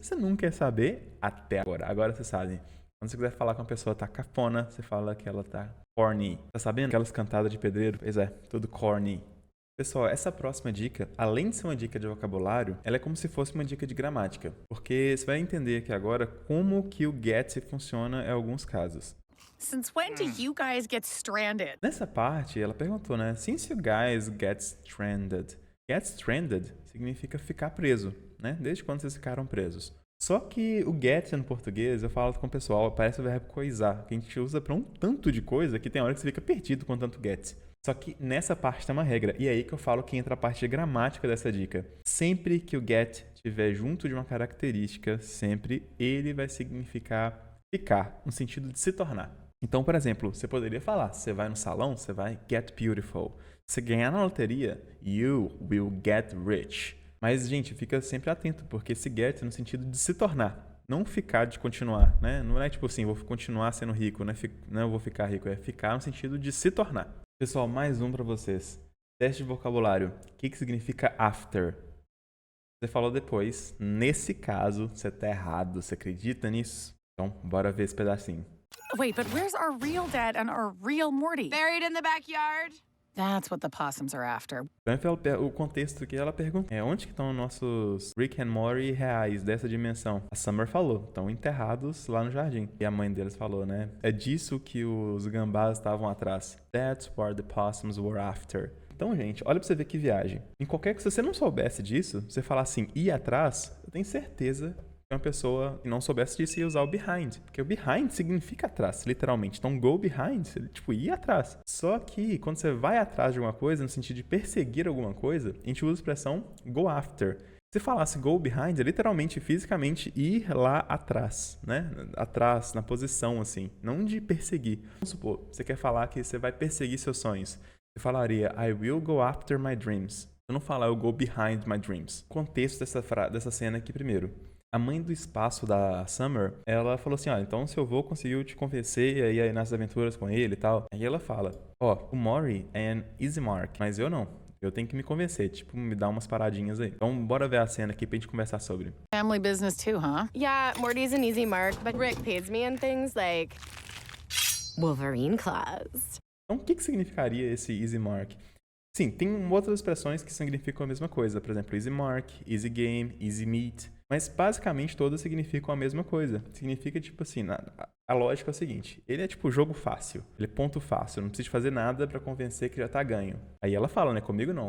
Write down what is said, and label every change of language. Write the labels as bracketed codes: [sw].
[pt] Você nunca ia saber até agora. Agora você sabe. Quando você quiser falar que uma pessoa tá cafona, você fala que ela tá corny. Tá sabendo? Aquelas cantadas de pedreiro? Pois é, tudo corny. Pessoal, essa próxima dica, além de ser uma dica de vocabulário, ela é como se fosse uma dica de gramática. Porque você vai entender aqui agora como que o get funciona em alguns casos. [en] Since when do you guys get stranded? [pt] Nessa parte, ela perguntou, né? [en] Since you guys get stranded. [pt] Get stranded significa ficar preso, né? Desde quando vocês ficaram presos. Só que o get no português, eu falo com o pessoal, parece o verbo coisar, que a gente usa para um tanto de coisa que tem hora que você fica perdido com tanto get. Só que nessa parte tem uma regra, e é aí que eu falo que entra a parte de gramática dessa dica. Sempre que o get estiver junto de uma característica, sempre ele vai significar ficar, no sentido de se tornar. Então, por exemplo, você poderia falar, você vai no salão, você vai [en] get beautiful. [pt] Se ganhar na loteria, [en] you will get rich. [pt] Mas, gente, fica sempre atento, porque esse get é no sentido de se tornar, não ficar de continuar, né? Não é tipo assim, vou continuar sendo rico, né? Não, eu vou ficar rico, é ficar no sentido de se tornar. Pessoal, mais um para vocês. Teste de vocabulário. O que significa after? Você falou depois. Nesse caso, você tá errado. Você acredita nisso? Então, bora ver esse pedacinho. [en] Wait, but where's our real dad and our real Morty? Buried in the backyard? That's what the possums are after. [pt] Então, o contexto que ela pergunta onde que estão nossos Rick and Morty reais dessa dimensão? A Summer falou, estão enterrados lá no jardim. E a mãe deles falou, né? É disso que os gambás estavam atrás. [en] That's what the possums were after. [pt] Então, gente, olha pra você ver que viagem. Se você não soubesse disso, você falar assim, ir atrás, eu tenho certeza que uma pessoa que não soubesse disso ia usar o behind. Porque o behind significa atrás, literalmente. Então, go behind, tipo, ir atrás. Só que, quando você vai atrás de alguma coisa, no sentido de perseguir alguma coisa, a gente usa a expressão go after. Se falasse go behind, é literalmente, fisicamente, ir lá atrás, né? Atrás, na posição, assim. Não de perseguir. Vamos supor, você quer falar que você vai perseguir seus sonhos. Você falaria, [en] I will go after my dreams. [pt] Você não fala, [en] I'll go behind my dreams. [pt] O contexto dessa cena aqui primeiro. A mãe do espaço da Summer, ela falou assim, ó, então seu avô conseguiu te convencer aí nas aventuras com ele e tal. Aí ela fala, ó, o Mori é an easy mark, mas eu não. Eu tenho que me convencer, tipo, me dar umas paradinhas aí. Então, bora ver a cena aqui pra gente conversar sobre. [en] Family business too, huh? Yeah, Morty's an easy mark, but Rick pays me in things like Wolverine claws. [pt] Então, o que significaria esse easy mark? Sim, tem outras expressões que significam a mesma coisa. Por exemplo, easy mark, easy game, easy meat. Mas, basicamente, todas significam a mesma coisa. Significa, tipo assim, a lógica é o seguinte. Ele é, tipo, jogo fácil. Ele é ponto fácil. Não precisa fazer nada pra convencer que já tá ganho. Aí ela fala, né? Comigo não.